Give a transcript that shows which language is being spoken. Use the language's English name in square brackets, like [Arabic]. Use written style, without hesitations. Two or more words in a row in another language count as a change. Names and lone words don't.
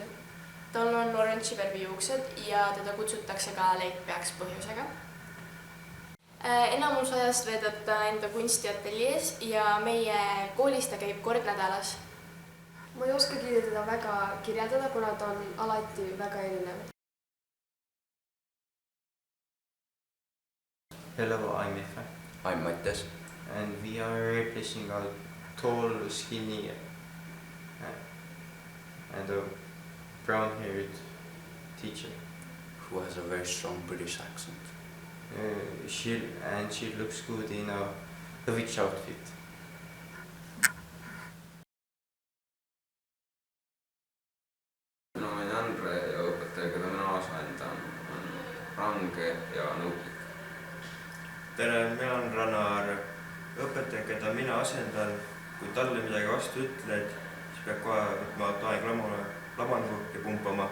[Estonian] Tal on oranži värvi juuksed ja teda kutsutakse ka leitpeaks põhjusega. Enamus ajast veedab ta enda kunstiateljees ja meie koolis ta käib kord nädalas. Ma ei oskagi teda väga kirjeldada, kuna ta on alati väga erinev. [English] Hello, I'm Efe. I'm Mattias. And we are replacing a tall, skinny and a brown-haired teacher. Who has a very strong British accent. She looks good in a witch outfit. [Estonian] Mina olen Andre ja õpetaja, keda mina asendan, on range ja nõudlik. Tere, mina olen Rannar. Õpetaja, keda mina asendan, kui talle midagi vastu ütled, siis peab kohe võtma aeg lamangu ja pumpama.